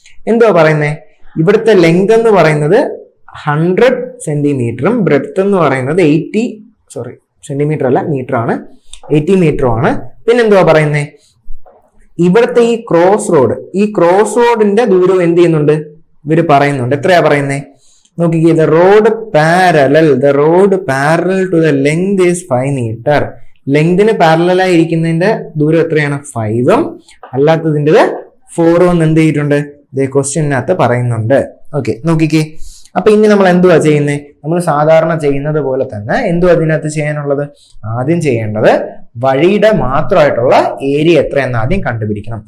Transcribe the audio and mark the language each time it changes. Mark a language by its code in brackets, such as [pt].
[ml] എന്തുവാ പറയുന്നത്, ഇവിടുത്തെ ലെങ്ത് എന്ന് പറയുന്നത് 100 സെന്റിമീറ്ററും ബ്രെഡ്ത്ത് എന്ന് പറയുന്നത് 80 സെന്റിമീറ്റർ അല്ല, മീറ്റർ ആണ്, 80 മീറ്ററും ആണ്. പിന്നെന്തുവാ പറയുന്നത്, ഇവിടുത്തെ ഈ ക്രോസ് റോഡിന്റെ ദൂരം എന്ത് ചെയ്യുന്നുണ്ട്, ഇവര് പറയുന്നുണ്ട്. എത്രയാ പറയുന്നത് നോക്കിക്കേ, [en] the road parallel to the length is 5 meter. [ml] ലെങ്തിന് parallel ആയിരിക്കുന്നതിന്റെ ദൂരം എത്രയാണ്, 5ഉം അല്ലാത്തതിൻ്റെത് 4ഉം എന്ത് ചെയ്തിട്ടുണ്ട്, ഇതേ ക്വസ്റ്റ്യനകത്ത് പറയുന്നുണ്ട്. ഓക്കെ, നോക്കിക്കേ, അപ്പൊ ഇനി നമ്മൾ എന്തുവാ ചെയ്യുന്നത്, നമ്മൾ സാധാരണ ചെയ്യുന്നത് പോലെ തന്നെ എന്തുവാ അതിനകത്ത് ചെയ്യാനുള്ളത്, ആദ്യം ചെയ്യേണ്ടത് വഴിയുടെ മാത്രമായിട്ടുള്ള ഏരിയ എത്രയെന്ന് ആദ്യം കണ്ടുപിടിക്കണം.